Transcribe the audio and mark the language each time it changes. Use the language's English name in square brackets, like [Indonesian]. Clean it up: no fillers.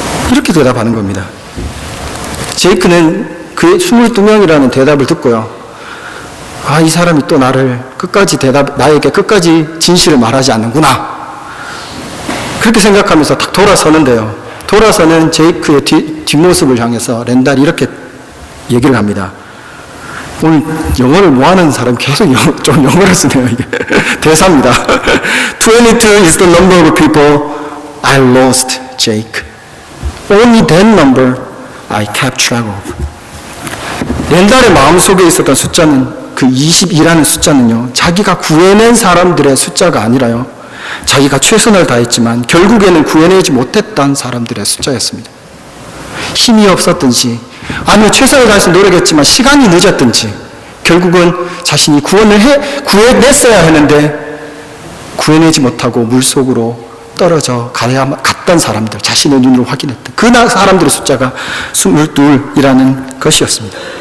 [Korean] 이렇게 대답하는 겁니다. 제이크는 그 22명이라는 대답을 듣고요, 아, 이 사람이 또 나에게 끝까지 진실을 말하지 않는구나. 그렇게 생각하면서 딱 돌아서는데요. 돌아서는 제이크의 뒷모습을 향해서 렌달이 이렇게 얘기를 합니다. 오늘 영어를 뭐 하는 사람이 계속 좀 영어를 쓰네요, 이게. 대사입니다. [English] 22 is the number of people I lost, Jake. Only that number I kept track of. [Korean] 렌달의 마음속에 있었던 숫자는, 그 22라는 숫자는요, 자기가 구해낸 사람들의 숫자가 아니라요, 자기가 최선을 다했지만 결국에는 구해내지 못했던 사람들의 숫자였습니다. 힘이 없었든지, 아니면 최선을 다해서 노력했지만 시간이 늦었든지, 결국은 자신이 구해냈어야 했는데 구해내지 못하고 물속으로 떨어져 갔던 사람들, 자신의 눈으로 확인했던 그 사람들의 숫자가 22이라는 것이었습니다.